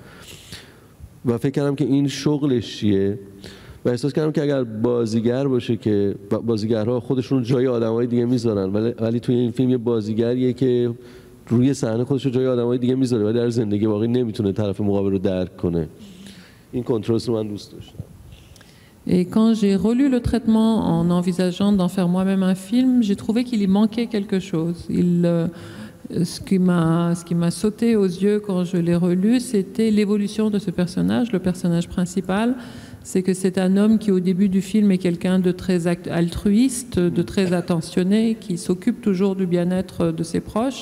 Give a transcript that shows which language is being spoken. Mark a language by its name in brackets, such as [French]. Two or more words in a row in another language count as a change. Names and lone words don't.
[Persian] و فکر کردم که این شغلش چیه و احساس کردم که اگر بازیگر باشه که بازیگرها خودشون جای آدمای دیگه میذارن ولی توی این فیلم یه بازیگریه که روی صحنه خودش رو جای آدمای دیگه میذاره و در زندگی واقعی نمیتونه طرف مقابل رو درک کنه. این کنتراست رو من دوست داشتم. [French] Et quand j'ai relu le traitement en envisageant d'en faire moi-même un film, j'ai trouvé qu'il y manquait quelque chose. Ce qui m'a sauté aux yeux quand je l'ai relu, c'était l'évolution de ce personnage, le personnage principal. C'est que c'est un homme qui, au début du film, est quelqu'un de très altruiste, de très attentionné, qui s'occupe toujours du bien-être de ses proches.